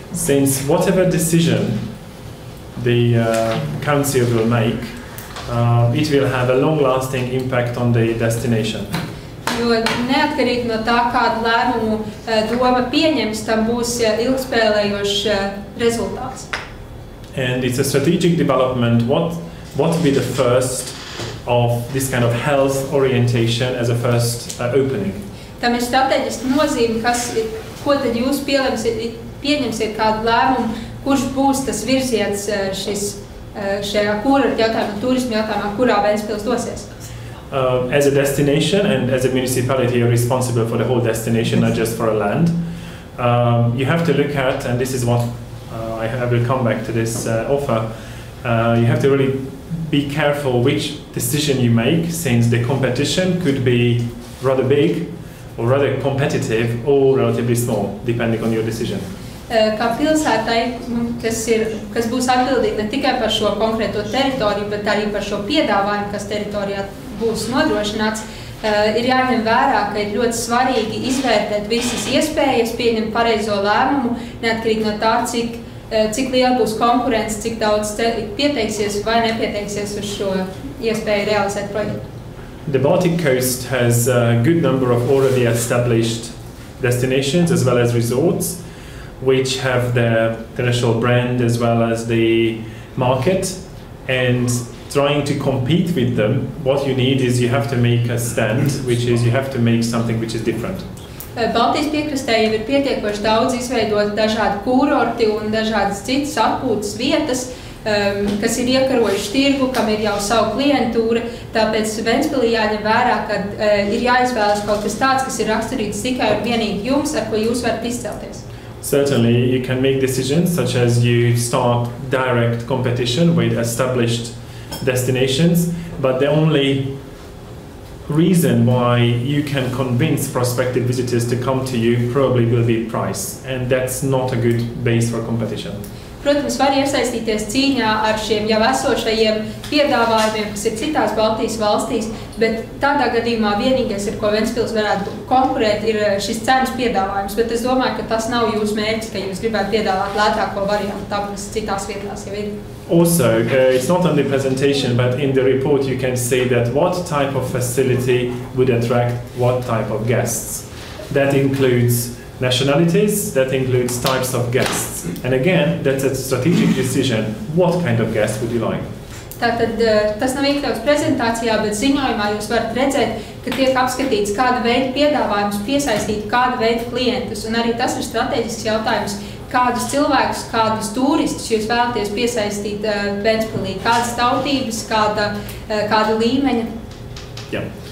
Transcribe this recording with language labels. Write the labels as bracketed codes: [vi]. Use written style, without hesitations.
[en] Since whatever decision the council will make, it will have a long-lasting impact on the destination. [lv] Jo neatkarīgi no tā, kādu lēmumu doma pieņems, tam būs ilgspēlējošs rezultāts. [en] And it's a strategic development. What would be the first of this kind of health orientation as a first opening? [lv] Tam ir strateģiski nozīme, ko tad jūs pieņemsiet kādu lēmumu, kurš būs tas virziens šajā kūra jautājumā, turismu jautājumā, kurā Ventspils dosies. [en] As a destination and as a municipality, you're responsible for the whole destination, not just for a land. You have to look at, and this is what I will come back to this offer, you have to really be careful which decision you make, since the competition could be rather big or rather competitive or relatively small, depending on your decision. [lv] Kā pilsētai, kas būs atbildīgi ne tikai par šo konkrēto teritoriju, bet arī par šo piedāvājumu, kas teritorijā būs nodrošināts, ir jāņem vērā, ka ir ļoti svarīgi izvērtēt visas iespējas, pieņemt pareizo lēmumu, neatkarīgi no tā, cik liela būs konkurence, cik daudz pieteiksies vai nepieteiksies uz šo iespēju realizēt projektu. [en] The Baltic coast has a good number of already established destinations as well as resorts, which have their national brand as well as the market, and trying to compete with them, what you need is you have to make a stand, which is you have to make something which is different. [lv] Baltijas piekrastē jau ir pietiekoši daudz izveidot dažādi kurorti un dažādas citas atpūtas vietas, kas ir iekarojuši tirgu, kam ir jau savu klientūra, tāpēc Ventspilī jāņem vērā, ka ir jāizvēlas kaut kas tāds, kas ir raksturīts tikai un vienīgi jums, ar ko jūs varat izcelties. [en] Certainly, you can make decisions such as you start direct competition with established destinations, but the only reason why you can convince prospective visitors to come to you probably will be price, and that's not a good base for competition. [lv] Protams, var iesaistīties cīņā ar šiem jau esošajiem piedāvājumiem, kas ir citās Baltijas valstīs, bet tādā gadījumā vienīgais, ar ko Ventspils varētu konkurēt, ir šis cenas piedāvājums, bet es domāju, ka tas nav jūsu mērķis, ka jūs gribētu piedāvāt lētāko variantu, tāpēc citās vietās jau ir. [en] Also, it's not only presentation, but in the report you can see that what type of facility would attract what type of guests. That includes nationalities, that includes types of guests. And again, that's a strategic decision. What kind of guest would you like? [lv] Tātad tas nav iekļauts prezentācijā, bet ziņojumā jūs varat redzēt, ka tiek apskatīts, kāda veida piedāvājums piesaistīt kāda veida klientus. Un arī tas ir strateģisks jautājums, kādus cilvēkus, kādus turistus jūs vēlaties piesaistīt Ventspilī, kādas tautības, kāda līmeņa.